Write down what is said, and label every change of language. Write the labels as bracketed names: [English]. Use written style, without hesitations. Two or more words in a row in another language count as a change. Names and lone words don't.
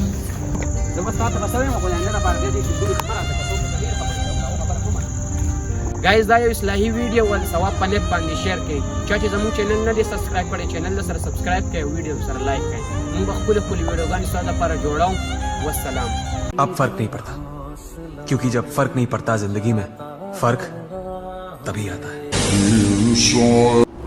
[Pashto] زه بس تا ته بس وایم خو د آینده لپاره دې چې ټولې خبره ده که څوک ته ډېرې خبرې کوي هغه خبره کومه ګایز دا یو اصلاحي ویډیو ول ثواب په نیټ باندې شیر کړئ چا چې زموږ چینل نه دی سبسکرایب کړی چینل له سره سبسکرایب کړئ ویډیو سره لایک کړئ موږ به خپلې ویډیوګانې ستاسو لپاره جوړوو والسلام [Urdu] اب فرق نہیں پڑتا کیونکہ جب فرق نہیں پڑتا زندگی میں فرق تبھی آتا ہے